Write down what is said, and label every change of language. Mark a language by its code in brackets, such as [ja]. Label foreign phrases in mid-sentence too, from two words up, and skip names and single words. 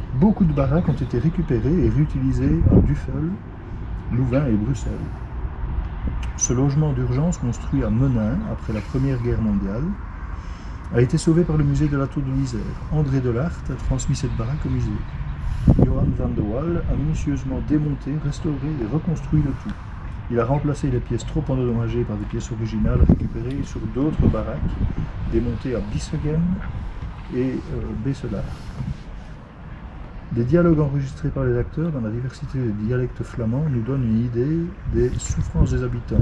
[fr] Beaucoup de baraques ont été récupérées et réutilisées à Duffel, Louvain et Bruxelles. Ce logement d'urgence construit à Menin après la Première Guerre mondiale a été sauvé par le musée de la Tour de l'Isère. André Delart a transmis cette baraque au musée. Johan van de Waal a minutieusement démonté, restauré et reconstruit le tout. Il a remplacé les pièces trop endommagées par des pièces originales récupérées sur d'autres baraques démontées à Bissegem et Besselard. Des dialogues enregistrés par les acteurs dans la diversité des dialectes flamands nous donnent une idée des souffrances des habitants.